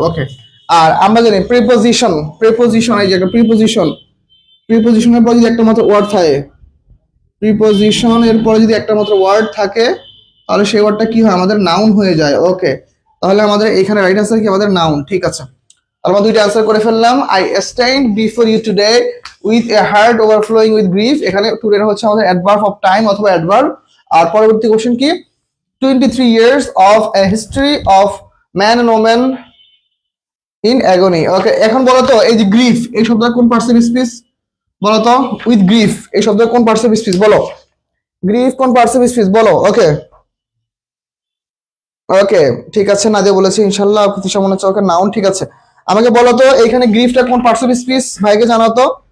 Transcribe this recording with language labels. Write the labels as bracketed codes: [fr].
[bn] ওকে, আর আমরা জানি preposition, preposition এই জায়গায় প্রিপোজিশন, প্রিপোজিশনের পর যদি একটা মাত্র ওয়ার্ড থাকে, প্রিপোজিশন এর পরে যদি একটা মাত্র ওয়ার্ড থাকে তাহলে সেই ওয়ার্ডটা কি হয় আমাদের নাউন হয়ে যায়। ওকে, তাহলে আমাদের এখানে রাইট আনসার কি আমাদের নাউন। ঠিক আছে, আমরা দুইটা আনসার করে ফেললাম। [en] I stand before you today with a heart overflowing with grief, [bn] এখানে টুডে হচ্ছে আমাদের অ্যাডভার্ব অফ টাইম অথবা অ্যাডভার্ব। আর পরবর্তী কোশ্চেন কি, [en] 23 years of a history of man and woman in agony। [bn] ওকে, এখন বলো তো এই যে গ্রিফ এই শব্দটা কোন পার্টস অফ স্পিচ বলো তো, উইথ গ্রিফ এই শব্দটা কোন পার্টস অফ স্পিচ বলো, গ্রিফ কোন পার্টস অফ স্পিচ বলো। ওকে ওকে ঠিক আছে, নাদিয়া বলেছে ইনশাআল্লাহ প্রতিশা মনে হচ্ছে ওকে নাউন। ঠিক আছে, আমাকে বলো তো এইখানে গ্রিফটা কোন পার্টস অফ স্পিচ, ভাইকে জানাও তো।